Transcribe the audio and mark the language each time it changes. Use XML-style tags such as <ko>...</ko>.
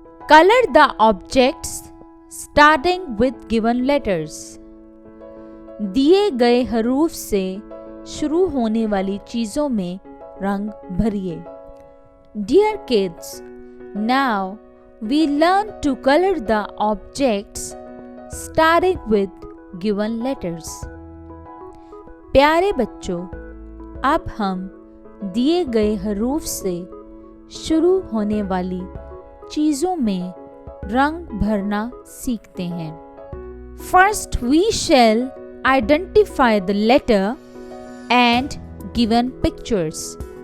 <en>Color the objects starting with given letters.</en> <hi>दिए गए हरूफ से शुरू होने वाली चीजों में रंग भरिए.</hi> <en>Dear kids, now we learn to color the objects starting with given letters.</en> <hi>प्यारे बच्चों, अब हम दिए गए हरूफ से शुरू होने वाली चीजों में रंग भरना सीखते हैं.</hi> <en>First we shall identify the letter and given pictures.</en>